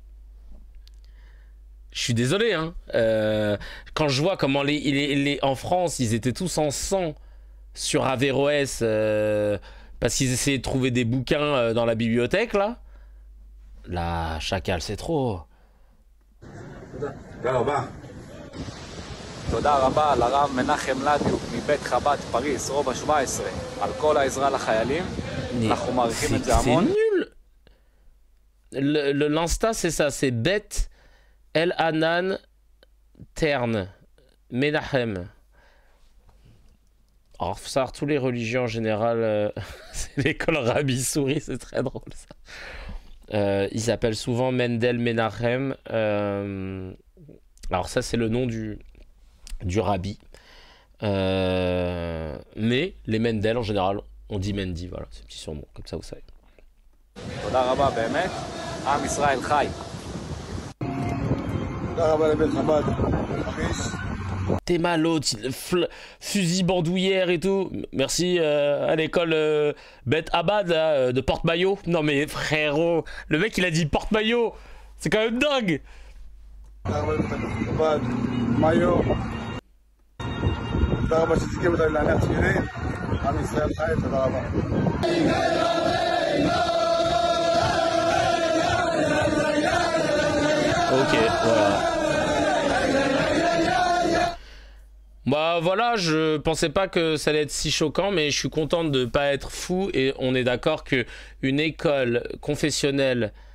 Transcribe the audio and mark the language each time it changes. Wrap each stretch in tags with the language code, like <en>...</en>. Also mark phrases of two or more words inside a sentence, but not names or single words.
<fr>Je suis désolé, hein. Quand je vois comment en France, ils étaient tous en sang sur Averroès parce qu'ils essayaient de trouver des bouquins dans la bibliothèque, là. Là, chacal, c'est trop.</fr> <he>תודה רבה לרב מנחם לדיוק מבית חב"ד פריס, רובע 17, על כל העזרה לחיילים. אנחנו מעריכים את זה המון.</he> <fr>C'est nul. L'insta, c'est ça, c'est Bet El Hanan Terne Menachem. Alors, faut savoir, tous les religions en général, c'est l'école Rabbi Souris, c'est très drôle ça. Ils s'appellent souvent Mendel Menachem. Alors, ça, c'est le nom du rabbi. Mais les Mendel, en général, on dit Mendy. Voilà, c'est un petit surnom, comme ça vous savez.</fr> <he>תודה רבה באמת, עם ישראל חי. תודה רבה לבית חב"ד,</he> <fr>T'es mal l'autre, fusil bandoulière et tout. Merci à l'école Beth Abad là, de porte-maillot. Non mais frérot, le mec il a dit porte-maillot. C'est quand même dingue. maillot.</fr> <he>תודה רבה שתזכירו אותנו להניח תפילין, עם ישראל חי, תודה רבה.</he> <fr>Ok, voilà. Bah voilà, je pensais pas que ça allait être si choquant, mais je suis content de ne pas être fou et on est d'accord que une école confessionnelle,</fr>